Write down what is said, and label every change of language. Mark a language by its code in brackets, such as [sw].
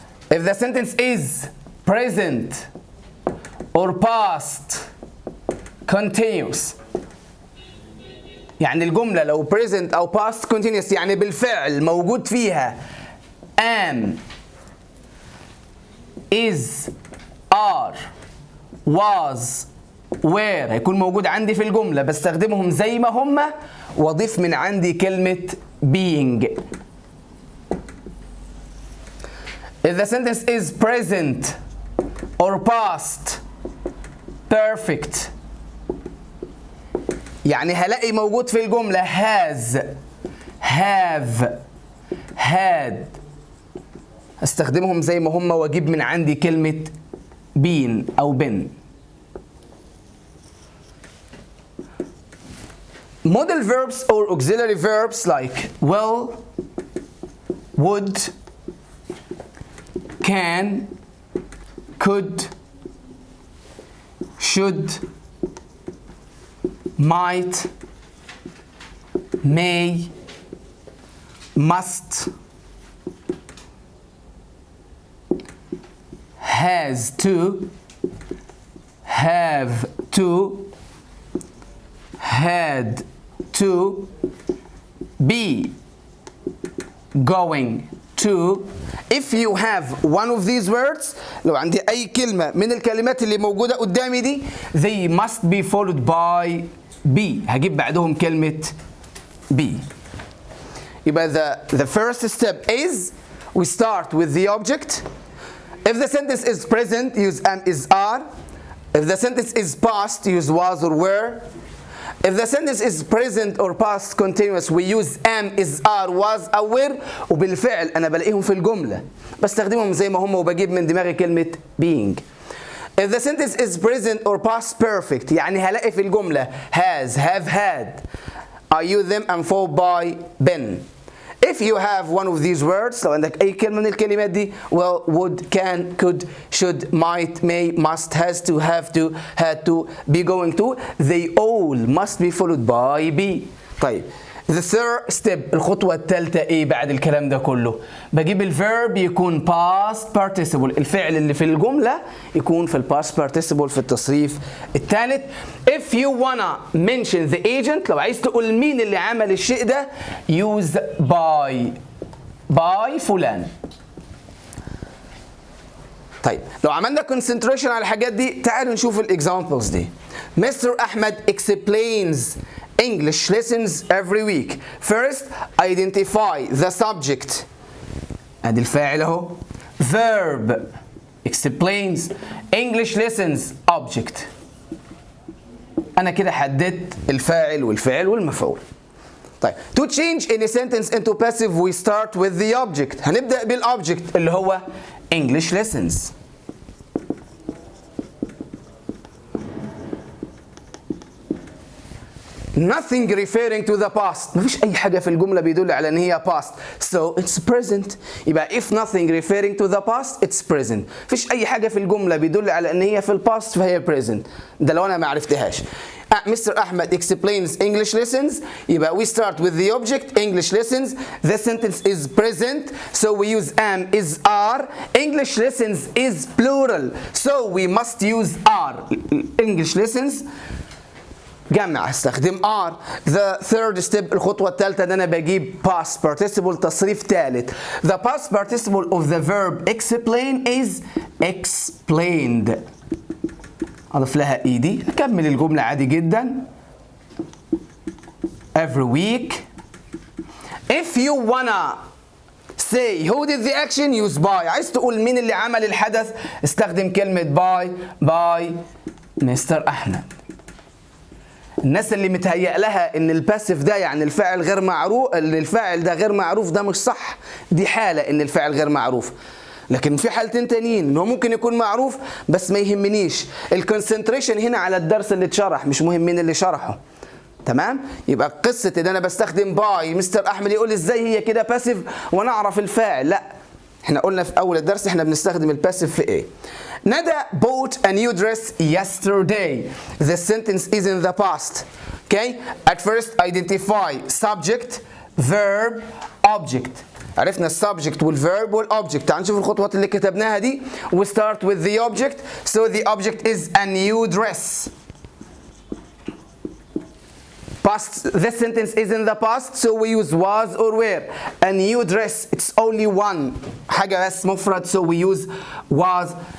[en] If the sentence is present or past continuous, [ar] يعني الجملة لو present أو past continuous يعني بالفعل موجود فيها am, is, are, was, were هيكون موجود عندي في الجملة. بستخدمهم زي ما هما وأضيف من عندي كلمة being. [en] If the sentence is present or past perfect [ar] يعني هلاقي موجود في الجملة [en] has, have, had. [ar] استخدمهم زي ما هم واجيب من عندي كلمة been أو been. [en] modal verbs or auxiliary verbs like will, would, can, could, should, might, may, must, has to, have to, had to, be, going to. If you have one of these words, [ar] لو عندي أي كلمة من الكلمات اللي موجودة قدامي دي, [en] they must be followed by be. [ar] هجيب بعدهم كلمة be. [en] يبقى the first step is we start with the object. If the sentence is present, use am, is, are. If the sentence is past, use was or were. If the sentence is present or past continuous, we use am, is, are, was, or were. [ar] وبالفعل أنا بلاقيهم في الجملة بستخدمهم زي ما هم وبجيب من دماغي كلمة being. [en] If the sentence is present or past perfect, [ar] يعني هلاقي في الجملة [en] has, have, had. I use them and followed by been. If you have one of these words, [ar] لو عندك أي كلمة من الكلمات دي, [en] will, would, can, could, should, might, may, must, has to, have to, had to, be going to, they all must be followed by be. [ar] طيب, [en] the third step, [ar] الخطوة الثالثة إيه بعد الكلام ده كله؟ بجيب الverb يكون past participle، الفعل اللي في الجملة يكون في past participle في التصريف الثالث. [en] If you wanna mention the agent، [ar] لو عايز تقول مين اللي عمل الشيء ده، use by فلان. طيب لو عملنا concentration على الحاجات دي تعالوا نشوف الاكزامبلز دي. [en] Mr. Ahmed explains English lessons every week. First, identify the subject. [ar] ادي الفاعل اهو. [en] Verb explains English lessons object. [ar] انا كده حددت الفاعل والفعل والمفعول. [en] طيب to change any sentence into passive we start with the object. [ar] هنبدأ بالobject اللي هو English lessons. [en] Nothing referring to the past. [ar] مفيش أي حاجة في الجملة بيدل على إن هي past. [en] So it's present. يبقى if nothing referring to the past it's present. [ar] مفيش أي حاجة في الجملة بيدل على إن هي في الباست فهي present. ده لو أنا ما عرفتهاش. [en] Mr. Ahmed explains English lessons. يبقى we start with the object English lessons. The sentence is present. So we use am, is, are. English lessons is plural. So we must use are. English lessons [ar] جمع استخدم [en] are. The third step [ar] الخطوة الثالثة ان انا بجيب past participle تصريف ثالث. [en] The past participle of the verb explain is explained. [ar] اضيف لها ed اكمل الجملة عادي جدا. [en] Every week. If you wanna say who did the action use by. [ar] عايز تقول مين اللي عمل الحدث استخدم كلمة by Mr. أحمد. الناس اللي متهيأ لها ان الباسيف ده يعني الفاعل غير معروف، الفاعل ده غير معروف، ده مش صح. دي حالة ان الفاعل غير معروف. لكن في حالتين تانيين ان هو ممكن يكون معروف بس ما يهمنيش. الكونسنتريشن هنا على الدرس اللي اتشرح مش مهم مين اللي شرحه. تمام؟ يبقى قصة ان انا بستخدم باي مستر احمد يقول ازاي هي كده باسيف وانا اعرف الفاعل. لا. احنا قلنا في اول الدرس احنا بنستخدم الباسيف في ايه؟ [en] Nada bought a new dress yesterday. The sentence is in the past. Okay? At first identify subject, verb, object. [ar] عرفنا السبجكت والverb والobject. تعال نشوف الخطوات اللي كتبناها دي. [en] We start with the object. So the object is a new dress. Past, the sentence is in the past, so we use was or were. A new dress, it's only one. [ar] حاجة بس مفرد, [en] so we use was.